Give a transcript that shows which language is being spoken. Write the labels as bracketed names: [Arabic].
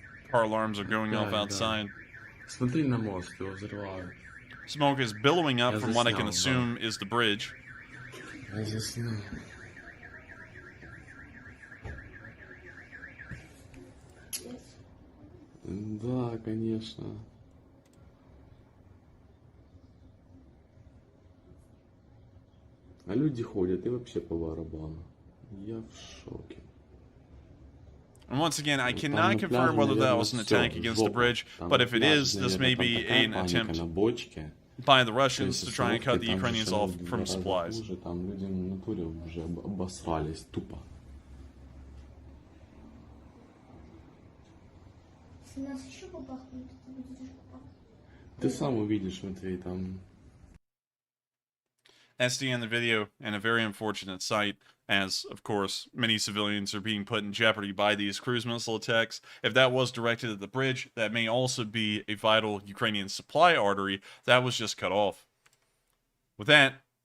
[English] Car alarms are going off outside. [Russian] Смотри на мост, его взрывают. [English] Smoke is billowing up from what I can assume is the bridge. [Russian] Я заснул. Да, конечно. А люди ходят и вообще по барабану. Я в шоке. [English] And once again, I cannot confirm whether that was an attack against the bridge, but if it is, this may be an attempt by the Russians to try and cut the Ukrainians off from supplies. [Russian] Там люди на натуре уже обосрались тупо. Ты сам увидишь, Матвей, там. [English] That's the end of the video, and a very unfortunate sight, as, of course, many civilians are being put in jeopardy by these cruise missile attacks. If that was directed at the bridge, that may also be a vital Ukrainian supply artery that was just cut off. With that,